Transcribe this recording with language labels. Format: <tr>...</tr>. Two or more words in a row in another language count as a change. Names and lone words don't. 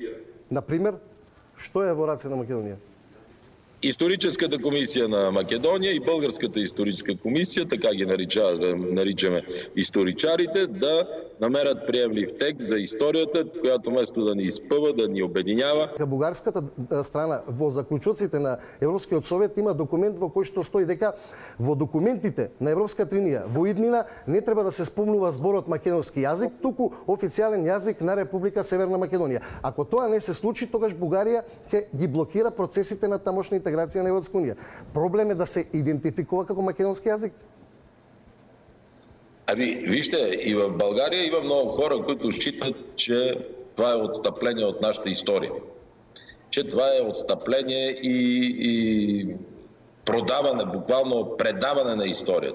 <bg>Например, що е во ръце на Македония? Историческата комисия на Македония и Българската историческа комисия, така ги наричаме историчарите, да намерят приемлив текст за историята, която вместо да ни изпъва, да ни обединява.</bg> <mk>Бугарската страна во заклучоците на Европскиот совет има документ во кој што стои дека во документите на Европската унија во иднина не треба да се спомнува зборот македонски јазик, туку официјален јазик на Република Северна Македонија. Ако тоа не се случи, тогаш Бугарија ќе ги блокира процесите на тамошна интеграција на Европска унија. Проблем е да се идентификува како македонски јазик.</mk> <bg>Ами, вижте, и в България има много хора, които считат, че това е отстъпление от нашата история. Че това е отстъпление и продаване, буквално предаване на историята.</bg>